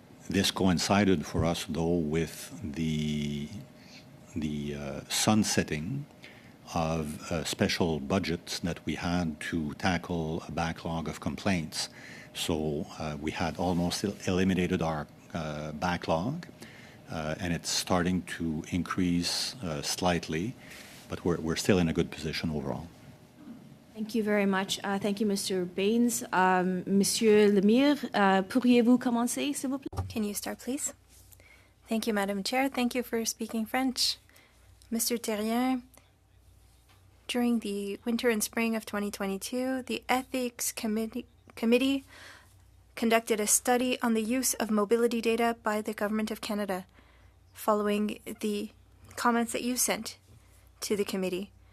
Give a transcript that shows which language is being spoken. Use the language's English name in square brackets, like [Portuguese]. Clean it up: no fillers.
[English] This coincided for us, though, with the sunsetting of special budgets that we had to tackle a backlog of complaints. So we had almost eliminated our backlog, and it's starting to increase slightly, but we're still in a good position overall. Thank you very much. Thank you, Mr. Baines. [French] Monsieur Lemire, pourriez-vous commencer, s'il vous plaît? [English] Can you start, please? Thank you, Madam Chair. Thank you for speaking French. Mr. Terrien, during the winter and spring of 2022, the Ethics Committee conducted a study on the use of mobility data by the Government of Canada, following the comments that you sent to the committee.